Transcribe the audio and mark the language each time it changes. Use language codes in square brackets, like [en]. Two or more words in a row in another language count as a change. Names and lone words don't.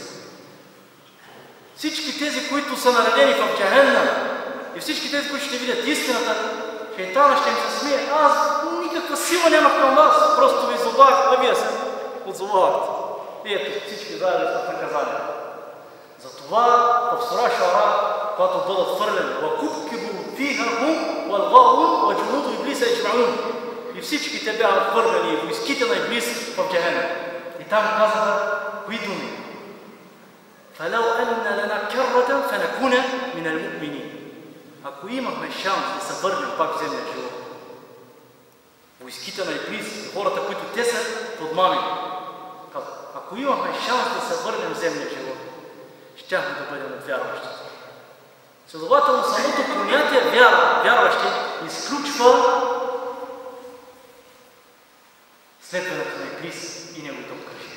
[bg] Всички тези, които са наредени в джаханнам, и всички тези, които ще видят истината, шейтана ще им се смие: "Аз никаква сила нямах към вас, просто ви зовах, а вие се отзовавахте. И ето, всички заедно са наказания." Затова в сура Шуара, когато бъдат хвърлени: [ar] "فكبكبوا فيها هم والغاوون وجنود إبليس أجمعون." [bg] И всички те бяха хвърлени, войските на Иблис в джаханнам. И там казаха кои думи: [ar] "فلو أن لنا كرة فنكون من المؤمنين." [bg] Ако имахме шанс да се върнем пак в земния живот, войските на Иблис, хората, които те са подмамени, ако имахме шанс да се върнем в земния живот, щяхме да бъдем от вярващите. Следователно, самото понятие вярващи изключва следването на Иблис и неговите обкръжения.